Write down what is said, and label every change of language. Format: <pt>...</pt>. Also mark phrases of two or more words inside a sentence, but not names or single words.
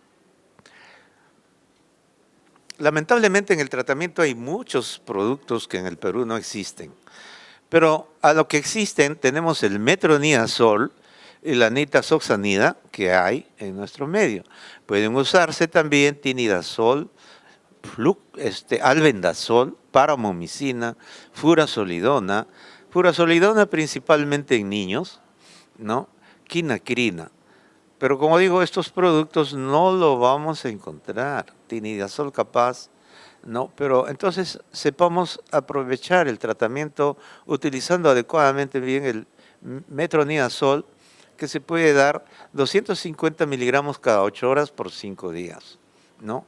<es>Lamentablemente en el tratamiento hay muchos productos que en el Perú no existen, pero a lo que existen tenemos el metronidazol y la nitazoxanida que hay en nuestro medio. Pueden usarse también tinidazol, albendazol, paramomicina, furazolidona principalmente en niños, ¿no? Quinacrina. Pero como digo, estos productos no lo vamos a encontrar. Tinidazol capaz, no, pero entonces sepamos aprovechar el tratamiento utilizando adecuadamente bien el metronidazol, que se puede dar 250 miligramos cada 8 horas por 5 días, ¿no?</es>